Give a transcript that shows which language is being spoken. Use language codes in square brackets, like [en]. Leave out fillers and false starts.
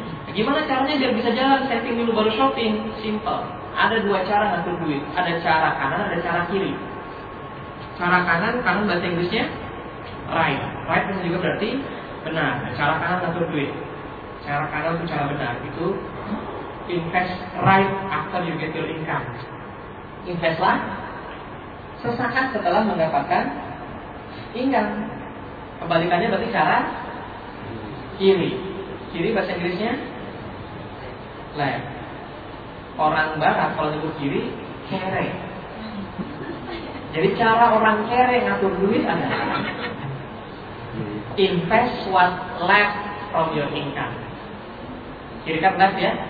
[id] Gimana caranya biar bisa jalan, setting dulu baru shopping? Simple, ada dua cara ngatur duit. Ada cara kanan, ada cara kiri. Cara kanan, kanan bahasa Inggrisnya right. Right bisa juga berarti benar. Cara kanan ngatur duit, cara kanan itu cara benar. [en] Itu invest right after you get your income. [id] Investlah sesaat setelah mendapatkan income. Kebalikannya berarti cara kiri. Kiri bahasa Inggrisnya left. Orang barat kalau nyebut kiri kere. Jadi cara orang kere ngatur duit adalah [en] invest what left from your income. [id] Kiri kan left ya.